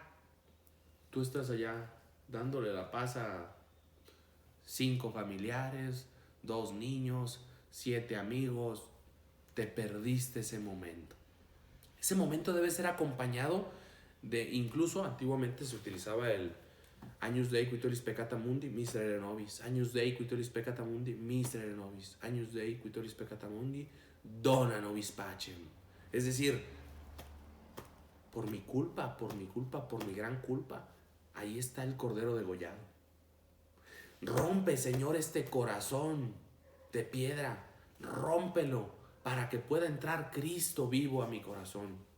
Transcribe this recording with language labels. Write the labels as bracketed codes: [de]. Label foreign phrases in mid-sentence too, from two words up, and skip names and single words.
[es] Tú estás allá dándole la paz a 5 familiares, 2 niños, 7 amigos. Te perdiste ese momento. Ese momento debe ser acompañado de, incluso antiguamente se utilizaba el [la] Agnus Dei qui tollis peccata mundi, miserere nobis. Agnus Dei qui tollis peccata mundi, miserere nobis. Agnus Dei qui tollis peccata mundi, dona nobis pacem. [es] Es decir, por mi culpa, por mi gran culpa, ahí está el cordero degollado. Rompe, Señor, este corazón de piedra. Rómpelo para que pueda entrar Cristo vivo a mi corazón.